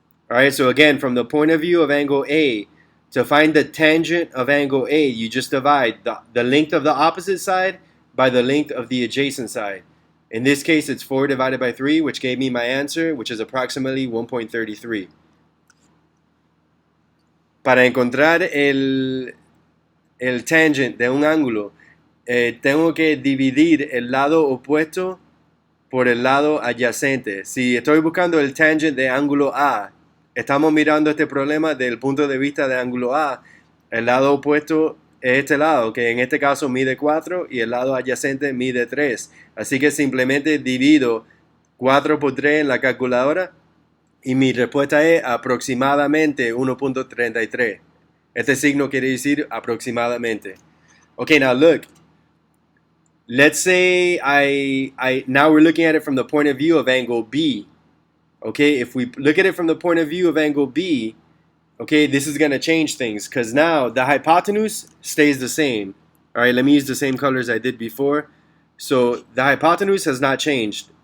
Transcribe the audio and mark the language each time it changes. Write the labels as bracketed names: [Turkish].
[English] Alright, so again, from the point of view of angle A, to find the tangent of angle A, you just divide the length of the opposite side by the length of the adjacent side. In this case, it's 4 divided by 3, which gave me my answer, which is approximately 1.33. [Spanish] Para encontrar el tangent de un ángulo, tengo que dividir el lado opuesto por el lado adyacente. Si estoy buscando el tangent de ángulo A, estamos mirando este problema desde el punto de vista de ángulo A. El lado opuesto es este lado, que en este caso mide 4, y el lado adyacente mide 3. Así que simplemente divido 4 por 3 en la calculadora y mi respuesta es aproximadamente 1.33. Este signo quiere decir aproximadamente. [English] Okay, now look. Let's say now we're looking at it from the point of view of angle B. Okay, if we look at it from the point of view of angle B, okay, this is going to change things because now the hypotenuse stays the same. All right, let me use the same colors I did before. So the hypotenuse has not changed.